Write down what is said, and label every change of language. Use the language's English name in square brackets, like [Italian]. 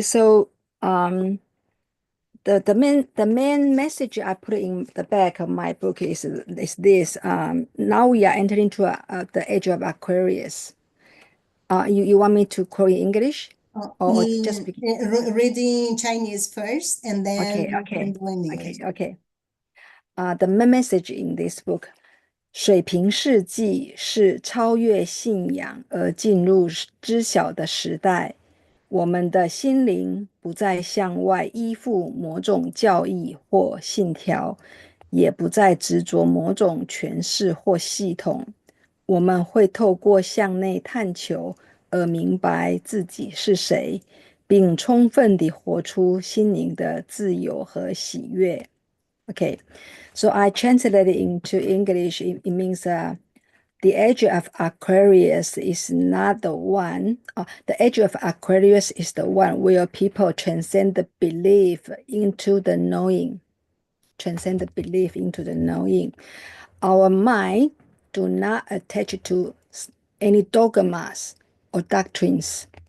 [English] So, the main message I put in the back of my book is this. Now we are entering to the age of Aquarius. You want me to quote in English or just speak? Reading Chinese first, and then Okay, you can okay, do in okay, English. okay. The main message in this book [Chinese] 水平世纪是超越信仰而进入知晓的时代。我们的心灵不再向外依附某种教义或信条，也不再执着某种诠释或系统。我们会透过向内探求而明白自己是谁，并充分地活出心灵的自由和喜悦。 [English] Okay, so I translated into English. It means the age of Aquarius is not the one. The age of Aquarius is the one where people transcend the belief into the knowing. Transcend the belief into the knowing. Our mind do not attach to any dogmas or doctrines.